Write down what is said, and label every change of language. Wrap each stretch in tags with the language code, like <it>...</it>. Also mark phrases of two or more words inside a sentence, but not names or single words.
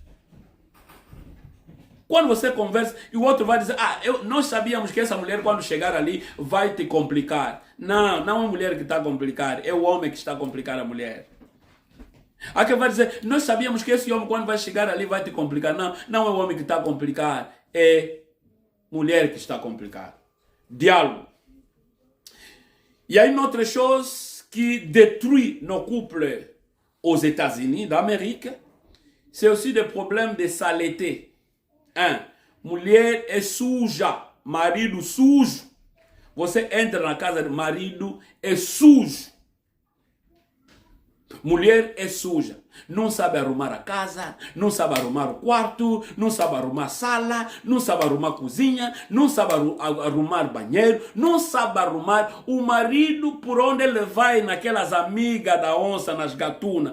<pt>Quando você conversa e o outro vai dizer, nós sabíamos que essa mulher quando chegar ali vai te complicar. Não, não é a mulher que está a complicar, é o homem que está a complicar a mulher. Há quem vai dizer, nós sabíamos que esse homem quando vai chegar ali vai te complicar. Não, não é o homem que está a complicar, é a mulher que está a complicar. Diálogo.</pt> <fr>Il y a une autre chose qui détruit nos couples aux États-Unis d'Amérique, c'est aussi des problèmes de saleté.</fr> <pt>Mulher é suja, marido sujo. Você entra na casa do marido, é sujo. Mulher é suja. Não sabe arrumar a casa, não sabe arrumar o quarto, não sabe arrumar a sala, não sabe arrumar a cozinha, não sabe arrumar banheiro, não sabe arrumar o marido por onde ele vai naquelas amigas da onça, nas gatunas.</pt>